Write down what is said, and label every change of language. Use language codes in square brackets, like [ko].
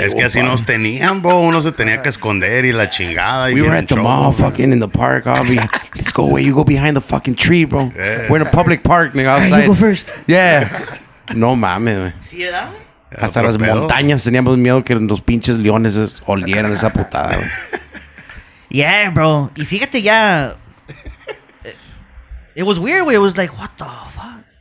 [es] Es que así nos tenían, bro. Uno se tenía que esconder y la chingada. [en] We were at the mall, fucking in the park. Let's go away. You go behind the fucking tree, bro. Yeah. We're in a public park, nigga, Alright, outside. you go first. [es] Yeah. No mames, güey. ¿Sí era? Hasta Otro las pedo. montañas teníamos miedo que los pinches leones olieran esa putada, güey. Yeah, bro. Y fíjate ya. [en] It was weird, güey. It was like, what the fuck?